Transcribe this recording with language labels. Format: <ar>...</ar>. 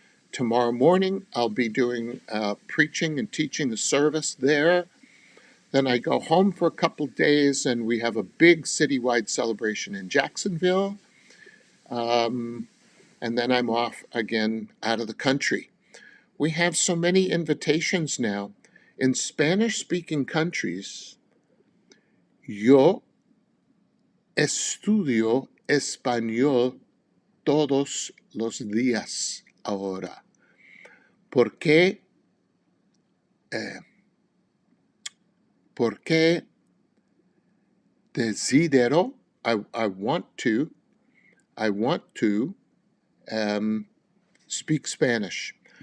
<en>Tomorrow morning I'll be doing preaching and teaching a service there. Then I go home for a couple days and we have a big citywide celebration in Jacksonville. And then I'm off again out of the country. We have so many invitations now. In Spanish-speaking countries,</en> <es>yo estudio español todos los días ahora. Porque desidero,</es> <en>I want to speak Spanish.</en>